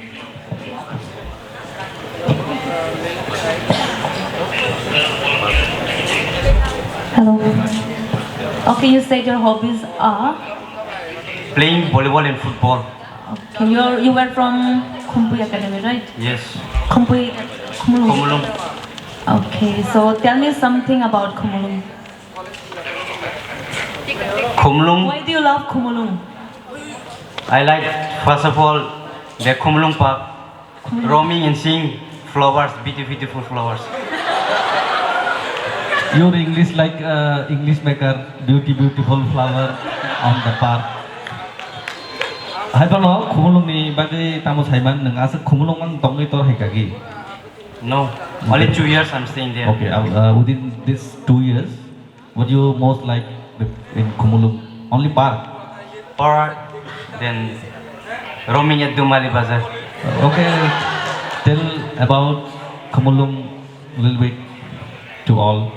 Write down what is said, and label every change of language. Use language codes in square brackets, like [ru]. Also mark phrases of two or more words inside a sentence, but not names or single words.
[en] Hello. Okay, you said your hobbies are? Playing volleyball and football. Okay, you were from Kumpui Academy, right? Yes. Kumpui. Kumulung. Okay, so tell me something about Kumulung. Kumulung. Why do you love Kumulung? I like, first of all, the Kumulung Park, roaming and seeing flowers, beautiful flowers. Your English like English maker, beautiful flower on the park. [trp] Hai pano kumulong ni bagi tamu saiman neng asa kumulong man tongi tor hai kagi. [en] No, only 2 years I'm staying there. Okay, within these 2 years, what you most like in Kumulong? Only park. Or then roaming at Dumali Bazaar. Okay, tell about Kumulong a little bit to all.